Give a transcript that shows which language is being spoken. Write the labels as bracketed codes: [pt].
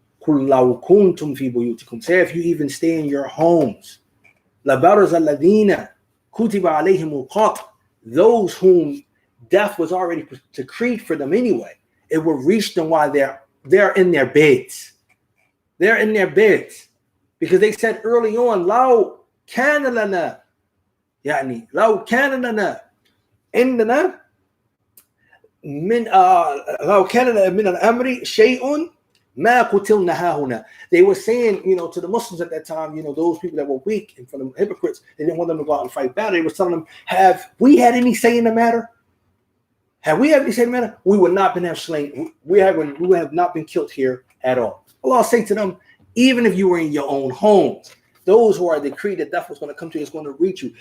[ar] قُلْ لَوْ كُنْتُمْ فِي بُيُوتِكُمْ. [en] Say if you even stay in your homes. [ar] لَبَرَزَ الَّذِينَ كُتِبَ عَلَيْهِمُ الْقَتْلُ. [en] Those whom death was already decreed for them anyway. It will reach them while they're in their beds. They're in their beds. Because they said early on, [ar] لَوْ كَانَ لَنَا يعني لو كان لنا عندنا من لو كان من الأمر شيء ما قتلنا هاهنا. [en] They were saying, to the Muslims at that time, those people that were weak and for the hypocrites, they didn't want them to go out and fight battle. They were telling them, have we had any say in the matter? Have we had any say in the matter? We would not have slain. We have not been killed here at all. Allah say to them, even if you were in your own homes, those who are decreed that death was going to come to you is going to reach you.